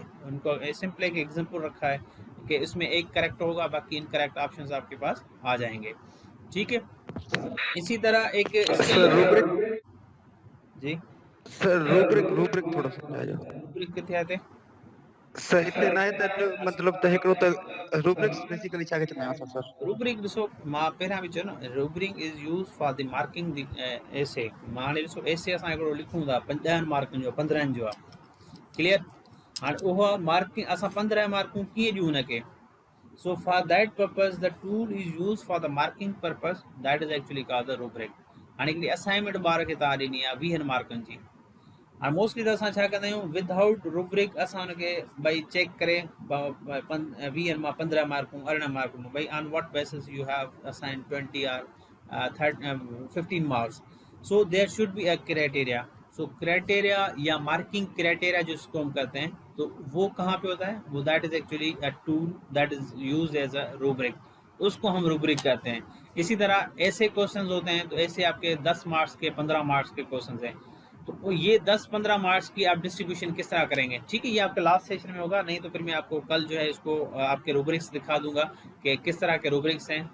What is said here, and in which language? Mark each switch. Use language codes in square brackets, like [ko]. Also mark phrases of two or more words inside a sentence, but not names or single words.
[ur] ان کو سمپل ایک ایگزامپل رکھا ہے کہ اس میں ایک کریکٹ ہوگا، باقی [en] incorrect options [ur] آپ کے پاس آ جائیں گے. ٹھیک ہے، اسی طرح ایک اس کے سر روبرک جی سر روبرک روبرک تھوڑا سمجھائیے. [pa] روبرک کتھے آتے [ur] سر اتنے نا ہے تو مطلب [sd] त हिकिड़ो त रूब्रिक्स बेसिकली छा के चवंदा आहियां सर। रूब्रिक ॾिसो, मां पहिरियां बि चयो न, [en] rubric is use for the marking the essay. [sd] मां हाणे ॾिसो एसे असां हिकिड़ो लिखूं था 10 मार्कुनि जो, 15 जो आहे। क्लियर? हाणे उहा मार्किंग असां 15 मार्कूं कीअं ॾियूं हुनखे? [en] So for that purpose, the tool is used for the marking purpose. That is actually called the rubric. [sd] हाणे हिकिड़ी असाइनमेंट ॿार खे तव्हां ॾिनी आहे 20 मार्कनि जी। हाणे मोस्टली त असां छा कंदा आहियूं, [en] without rubric [sd] असां हुनखे भई चेक करे 20 मां 15 मार्कूं 18 मार्कूं, भई [en] on what basis you have assign 20 and 15 marks. so there should be a criteria. [ur] سو کرائٹیریا یا [en] marking criteria [ur] جس کو ہم کہتے ہیں، تو وہ کہاں پہ ہوتا ہے? [en] वो that is actually a tool that is use as a rubric, [ur] اس کو ہم روبرک کہتے ہیں. اسی طرح ایسے کویسچنز ہوتے ہیں، تو ایسے آپ کے 10 مارکس کے 15 مارکس کے کویسچنز ہیں، تو یہ 10-15 مارکس کی آپ ڈسٹریبیوشن کس طرح کریں گے? ٹھیک ہے، یہ آپ کے [en] last session [ur] میں ہوگا، نہیں تو پھر میں آپ کو کل جو ہے اس کو آپ کے روبرکس دکھا دوں گا کہ کس طرح کے روبرکس ہیں.